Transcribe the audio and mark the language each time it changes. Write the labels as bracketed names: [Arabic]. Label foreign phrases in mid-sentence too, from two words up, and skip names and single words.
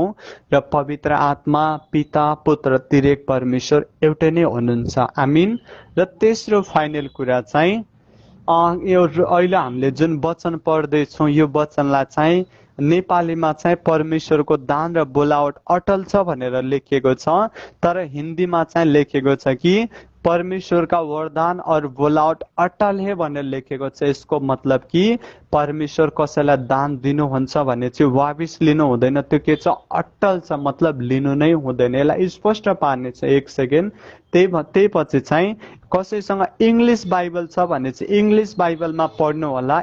[Nepali] र पवित्र आत्मा, पिता, पुत्र, त्रिएक परमेश्वर एउटै नै हुनुहुन्छ। आमीन। र तेस्रो फाइनल कुरा चाहिँ यो अहिले हामीले जुन वचन पढ्दैछौँ यो वचनलाई चाहिँ नेपालीमा चाहिँ परमेश्वरको दान र बोलावट अटल छ भनेर लेखिएको छ, तर हिन्दीमा चाहिँ लेखेको छ कि [Hindi] परमेश्वर का वरदान और बोलावट अटल है [Nepali] भनेर लेखेको छ। यसको मतलब कि परमेश्वर कसैलाई दान दिनुहुन्छ भने चाहिँ वाबिस लिनु हुँदैन, त्यो के छ? अटल छ, मतलब लिनु नै हुँदैन। यसलाई स्पष्ट पार्ने छ। एक सेकेन्ड। त्यही पछि चाहिँ कसैसँग इङ्ग्लिस बाइबल छ भने चाहिँ इङ्ग्लिस बाइबलमा पढ्नु होला।